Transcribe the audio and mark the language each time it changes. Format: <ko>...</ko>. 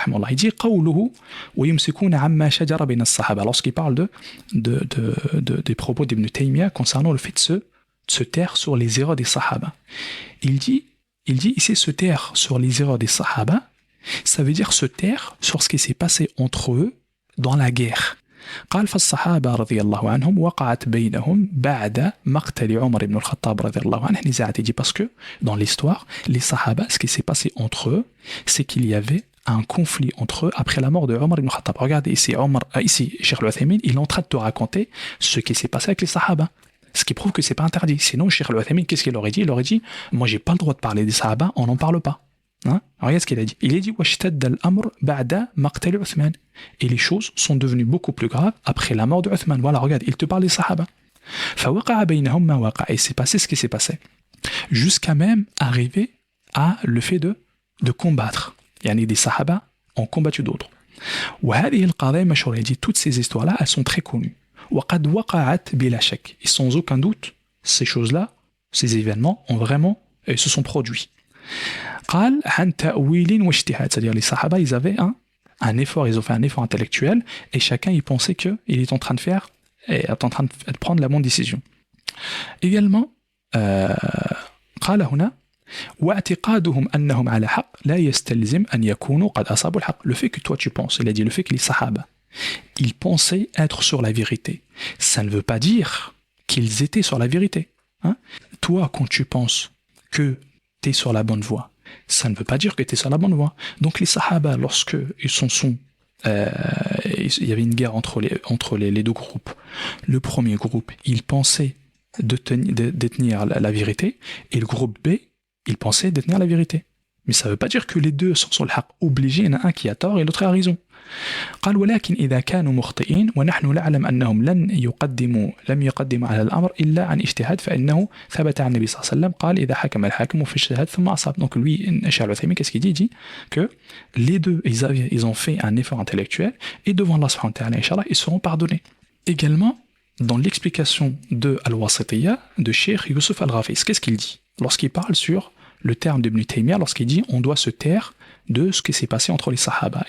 <fr>Il dit</fr> <ar>قوله ويمسكون عما شجر بين الصحابة,</ar> <fr>lorsqu'il parle des propos d'Ibn Taymiyyah concernant le fait de se taire sur les erreurs des sahaba. Il dit ici se taire sur les erreurs des sahaba, ça veut dire se taire sur ce qui s'est passé entre eux dans la guerre.</fr> <ar>قال فالصحابة رضي الله عنهم وقعت بينهم بعد مقتل عمر بن الخطاب رضي الله عنه نزاعات.</ar> <fr>Il dit parce que dans l'histoire, les sahaba, ce qui s'est passé entre eux, c'est qu'il y avait un conflit entre eux après la mort de Omar ibn Khattab. Regardez ici, Cheikh Al-Uthaymin, il est en train de te raconter ce qui s'est passé avec les sahaba. Ce qui prouve que c'est pas interdit. Sinon, Cheikh Al-Uthaymin, qu'est-ce qu'il aurait dit? Il aurait dit, moi j'ai pas le droit de parler des sahaba, on n'en parle pas. Hein? Regarde ce qu'il a dit. Il a dit</fr> <ar>وَاشْتَدَّ الْأَمْرُ بَعْدَ مَقْتَلِ عُثْمَانَ.</ar> <fr>Et les choses sont devenues beaucoup plus graves après la mort de Uthman. Voilà, regarde, il te parle des sahaba.</fr> <ar>فَوَقَعَ بَيْنَهُمْ مَا وَقَعَ.</ar> <fr>Et c'est passé ce qui s'est passé. Jusqu'à même arriver à le fait de combattre. Yani des sahaba ont combattu d'autres.</fr> <ar>وهذه القضايا مشهورة.</ar> <fr>Il dit toutes ces histoires-là, elles sont très connues.</fr> <ar>وقد وقعت بلا شك.</ar> <fr>Et sans aucun doute, ces choses-là, ces événements ont vraiment se sont produits.</fr> <ar>قال عن تأويل واجتهاد.</ar> <fr>C'est-à-dire les sahaba, ils avaient un effort, ils ont fait un effort intellectuel, et chacun il pensait qu'il est en train de faire, et est en train de prendre la bonne décision. Également,</fr> <ar>قال هنا واعتقادهم أنهم على حق لا يستلزم أن يكونوا قد أصابوا الحق.</ar> <fr>Le fait que toi tu penses, il a dit le fait que les sahaba, ils pensaient être sur la vérité, ça ne veut pas dire qu'ils étaient sur la vérité. Hein? Toi, quand tu penses que tu es sur la bonne voie, ça ne veut pas dire que tu es sur la bonne voie. Donc les sahaba, lorsque ils il y avait une guerre entre les deux groupes. Le premier groupe, il pensait détenir la vérité, et le groupe B, il pensait détenir la vérité. Mais ça ne veut pas dire que les deux sont sur le haq. Obligé, il y en a un qui a tort et l'autre a raison.</fr> <ar>قال ولكن إذا كانوا مخطئين ونحن نعلم أنهم لم يقدموا على الأمر إلا عن اجتهاد فإنه ثبت عن النبي صلى الله عليه وسلم قال إذا حكم الحاكم في اجتهاد ثم أصاب.</ar> <fr>Donc lui, Cheikh Al-Uthaymin, qu'est-ce qu'il dit? Il dit que les deux, ils ont fait un effort intellectuel, et devant Allah subhanahu wa ta'ala, Inch'Allah, ils seront pardonnés. Également, dans l'explication de Al-Wasitiyya de Cheikh Youssef Al-Rafiz, qu'est-ce qu'il dit lorsqu'il parle sur le terme d'Ibn Taymiyyah, lorsqu'il dit on doit se taire de ce qui s'est passé entre les sahaba?</fr>